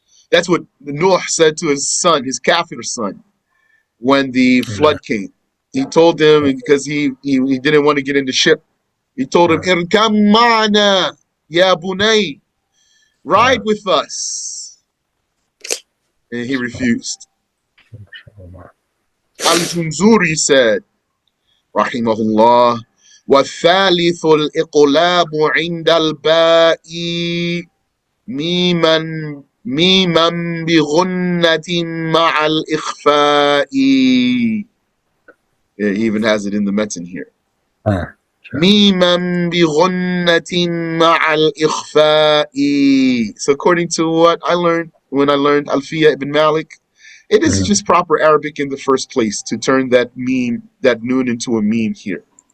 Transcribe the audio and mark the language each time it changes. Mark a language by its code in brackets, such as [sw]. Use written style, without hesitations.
[en] That's what Nuh said to his son, his kafir son, when the flood came. He told him, because he didn't want to get in the ship, he told him, [ar] irkab ma'ana, ya bunay, [en] ride with us. And he refused. Al-Jumzuriyyah said, [ar] rahimahullah, والثالث الإقلاب عند الباء ميما بغنة مع الإخفاء. [en] He even has it in the metin here. [ar] ميما بغنة مع الإخفاء. [en] So according to what I learned when I learned Alfiya ibn Malik, it is just proper Arabic in the first place to turn that meme, that noon, into a meme here.